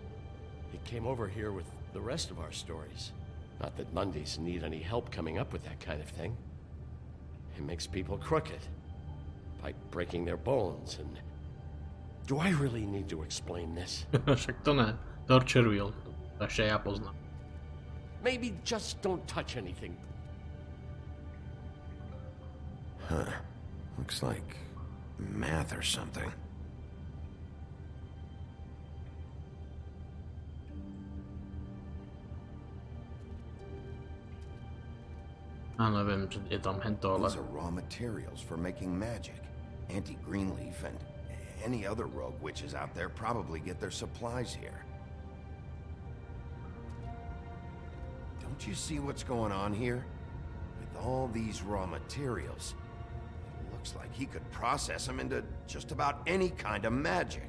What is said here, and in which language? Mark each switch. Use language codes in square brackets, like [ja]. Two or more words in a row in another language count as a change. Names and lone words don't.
[en] It came over here with the rest of our stories. Not that Mundies need any help coming up with that kind of thing. It makes people crooked. By breaking their bones and... Do I really need to explain this? [sk] Však to ne. [en] Torture wheel. [sk] To ešte ja poznám. [en] Maybe just don't touch anything. Huh. Looks like math or something. [sk] A neviem, či je tam hento, ale... [en] These are raw materials for making magic. Auntie Greenleaf and any other rogue witches out there probably get their supplies here. Don't you see what's going on here? With all these raw materials, it looks like he could process them into just about any kind of magic.